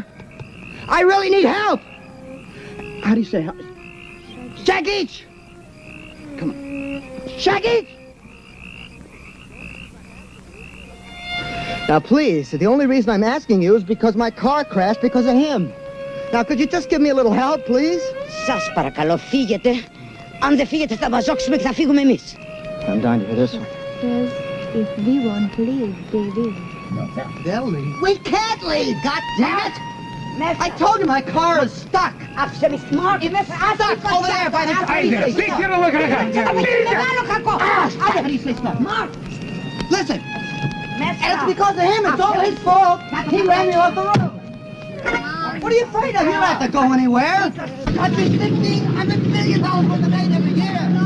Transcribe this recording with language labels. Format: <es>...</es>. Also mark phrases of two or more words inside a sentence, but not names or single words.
<en>I really need help! How do you say help? Shaggy! Come on. Shaggy! Now, please, the only reason I'm asking you is because my car crashed because of him. Now, could you just give me a little help, please?</en> <el>Σας παρακαλώ, φύγετε. Αν δεν φύγετε, θα μαζόξουμε και θα φύγουμε εμείς.</el> <en>I'm down to this one. Says if we want to leave, they will. They'll leave. We can't leave, goddammit! I told you my car is stuck.</en> <el>Άφησε με smart.</el> <en>It's stuck over there by the train station. Get a look at it. Listen, and it's because of him. It's all his fault. He ran me off the road. What are you afraid of? You don't have to go anywhere. I'd be $1,500 million worth of aid every year.</en>